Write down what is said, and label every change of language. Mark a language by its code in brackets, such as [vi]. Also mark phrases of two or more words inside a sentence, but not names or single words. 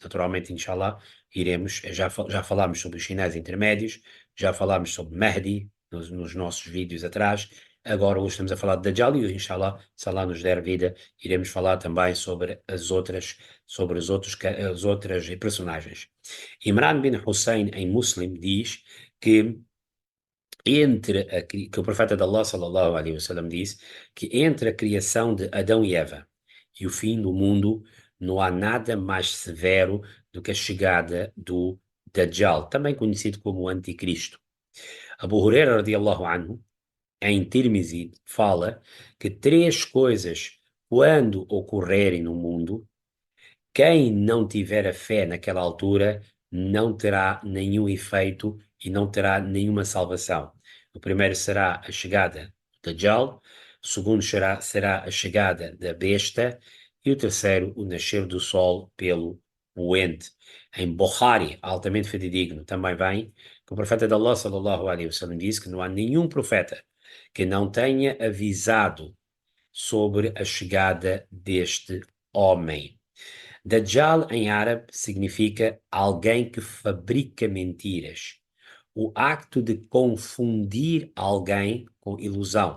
[pt] Naturalmente, [ar] إن شاء الله, [pt] já falámos sobre os sinais intermédios, já falámos sobre Mahdi nos nossos vídeos atrás. Agora hoje estamos a falar de Dajjal e [ar] إن شاء الله, [pt] se Allah nos der vida, iremos falar também sobre as outras personagens. Imran bin Hussein em Muslim diz que que o profeta de Allah [ar] صلى الله عليه وسلم [pt] disse que entre a criação de Adão e Eva e o fim do mundo não há nada mais severo do que a chegada do Dajjal, também conhecido como o Anticristo. Abu Huraira [ar] رضي الله عنه, [pt] em Tirmizi, fala que três coisas, quando ocorrerem no mundo, quem não tiver a fé naquela altura não terá nenhum efeito e não terá nenhuma salvação. O primeiro será a chegada do Dajjal, o segundo será a chegada da besta e o terceiro o nascer do sol pelo poente. Em Bukhari, altamente fidedigno, também vem que o profeta de Allah [ar] صلى الله عليه وسلم [pt] disse que não há nenhum profeta que não tenha avisado sobre a chegada deste homem. Dajjal em árabe significa alguém que fabrica mentiras. O acto de confundir alguém com ilusão.